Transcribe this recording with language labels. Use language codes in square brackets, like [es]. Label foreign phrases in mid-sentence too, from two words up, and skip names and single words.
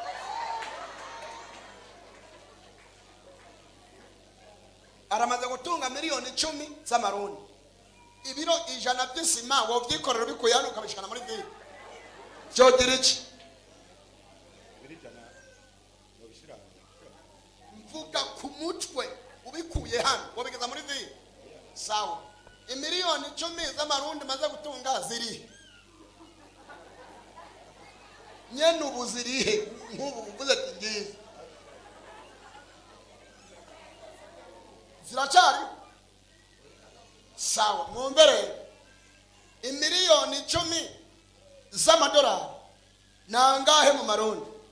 [rn] Aramaze gutunga miliyoni 10 z'amarundi. Ibiro 100 by'isima wo byikorera bikuyana ukabishikana muri vile. Jogira iki? Mvuga ku mutwe ubikuye hano wabigeza muri vile. Sawa, miliyoni 10 z'amarundi maze gutunga ziri nyene ubuzirihe nk'ubu uvuze ati ngize ziracari. Sawa, mumbere miliyoni 10 z'amadolari nangahe mu marundi?